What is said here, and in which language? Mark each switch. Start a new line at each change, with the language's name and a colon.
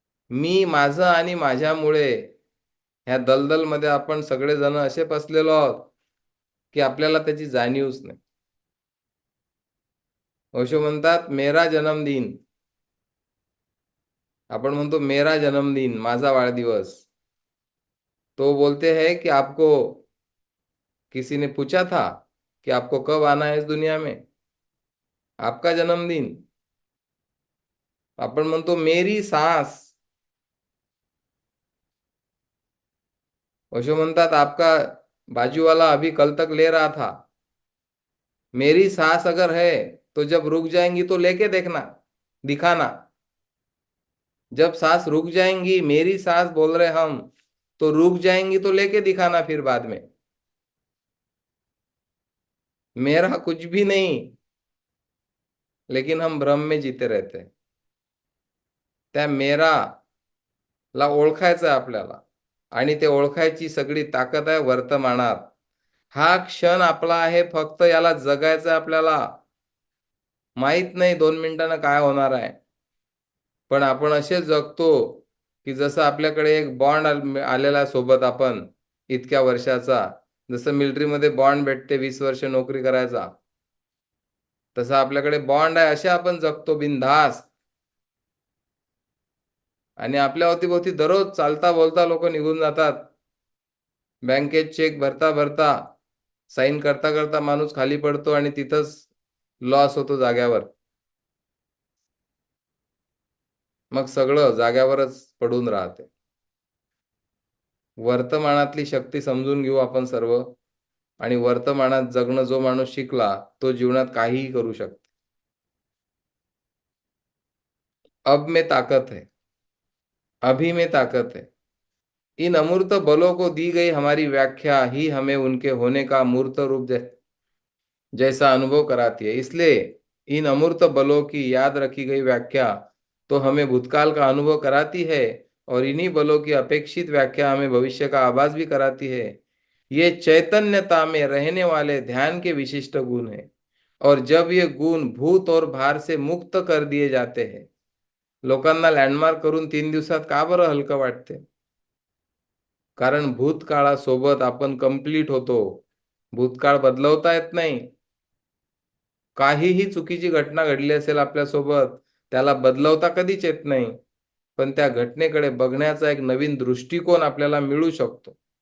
Marathi: मी, माझं आणि माझ्यामुळे ह्या दलदलमध्ये आपण सगळेजण असे फसलेलो आहोत की आपल्याला त्याची जाणीवच नाही. ओशो म्हणतात
Hindi: मेरा जन्मदिन.
Marathi: आपण म्हणतो
Hindi: मेरा जन्मदिन,
Marathi: माझा वाढदिवस.
Hindi: तो बोलते हैं कि आपको किसी ने पूछा था कि आपको कब आना है इस दुनिया में, आपका जन्मदिन.
Marathi: आपण म्हणतो
Hindi: मेरी सांस.
Marathi: ओशो म्हणतात
Hindi: आपका बाजू वाला अभी कल तक ले रहा था. मेरी सांस अगर है तो जब रुक जाएंगी तो लेके देखना, दिखाना. जब सांस रुक जाएंगी, मेरी सांस बोल रहे हम, तो रुक जाएंगी तो लेके दिखाना फिर बाद में. मेरा कुछ भी नहीं, लेकिन हम भ्रम में जीते रहते हैं.
Marathi: त्या मेरा ला ओळखायचं आहे आपल्याला, आणि ते ओळखायची सगळी ताकद आहे वर्तमानात. हा क्षण आपला आहे, फक्त याला जगायचं आहे आपल्याला. माहित नाही 2 मिनिटांना काय होणार आहे, पण आपण असे जगतो की जसं आपल्याकडे एक बॉन्ड आलेला सोबत, आपण इतक्या वर्षाचा, जसं मिलिटरीमध्ये बॉन्ड भेटते 20 वर्ष नोकरी करायचा, तसं आपल्याकडे बॉन्ड आहे. असे आपण जगतो बिनधास्त. आणि आपल्या अवतीभोवती दररोज चालता बोलता लोक निघून जातात. बँकेत चेक भरता भरता, साईन करता करता माणूस खाली पडतो आणि तिथंच लॉस होतो जाग्यावर. मग सगळं जाग्यावरच पडून राहते. वर्तमानातली शक्ती समजून घेऊ आपण सर्व, आणि वर्तमानात जगणं जो माणूस शिकला तो जीवनात काहीही करू शकतो.
Hindi: अब में ताकत है, अभी में ताकत है. इन अमूर्त बलों को दी गई हमारी व्याख्या ही हमें उनके होने का मूर्त रूप जैसा अनुभव कराती है. इसलिए इन अमूर्त बलों की याद रखी गई व्याख्या तो हमें भूतकाल का अनुभव कराती है, और इन्हीं बलों की अपेक्षित व्याख्या हमें भविष्य का आभास भी कराती है. ये चैतन्यता में रहने वाले ध्यान के विशिष्ट गुण हैं, और जब ये गुण भूत और भार से मुक्त कर दिए जाते हैं.
Marathi: लोकांना लँडमार्क करून 3 दिवसात का बरं हलकं वाटते? कारण भूतकाळासोबत आपण कंप्लीट होतो. भूतकाळ बदलवता येत नाही. काहीही चुकीची घटना घडली असेल आपल्यासोबत, त्याला बदलवता कधीच येत नाही, पण त्या घटनेकडे बघण्याचा एक नवीन दृष्टिकोन आपल्याला मिळू शकतो.